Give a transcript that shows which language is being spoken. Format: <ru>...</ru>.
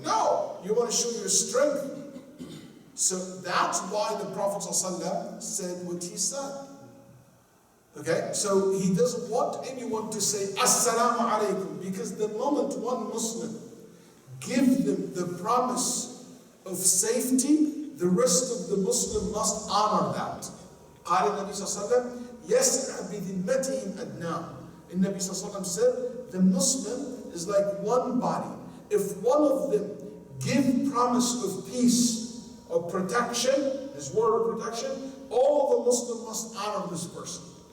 <en>No, you want to show your strength. So that's why the Prophet ﷺ said what he said. Okay, so he doesn't want anyone to say Assalamu alaikum, because the moment one Muslim gives them the promise of safety, the rest of the Muslim must honor that.</en> <ar>قال النبي صلى الله عليه وسلم يسعى بذمتهم أدناه.</ar> <en>The Nabi ﷺ said, the Muslim is like one body. If one of them give promise of peace or protection, his word of protection, all the Muslim must honor this person.</en>